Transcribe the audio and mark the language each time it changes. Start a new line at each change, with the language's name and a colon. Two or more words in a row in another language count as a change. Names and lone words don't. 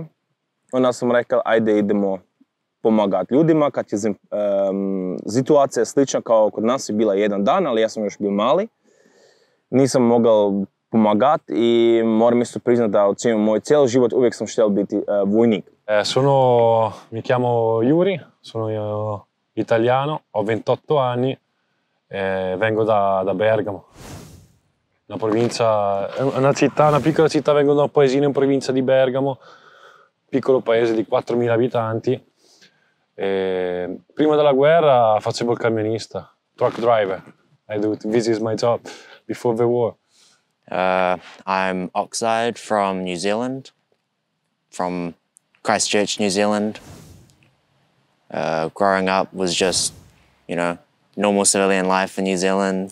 Croatian: Onda sam rekao ajde idemo pomagati ljudima kad je situacija slična kao kod nas je bila jedan dan, ali ja sam još bio mali. Nisam mogao pomagati i moram isto priznati da cijelim moj cijeli život uvijek sam htio biti vojnik.
Italian: Mi chiamo Yuri, sono italiano, ho 28 anni e vengo da Bergamo. Una provincia, una città, una piccola città, vengo da un paesino in provincia di Bergamo, piccolo paese di 4.000 abitanti. E prima della guerra facevo il camionista,
English: truck driver. This is my job before the war. I'm Oxide from New Zealand, from Christchurch, New Zealand. Growing up was just, normal civilian life in New Zealand.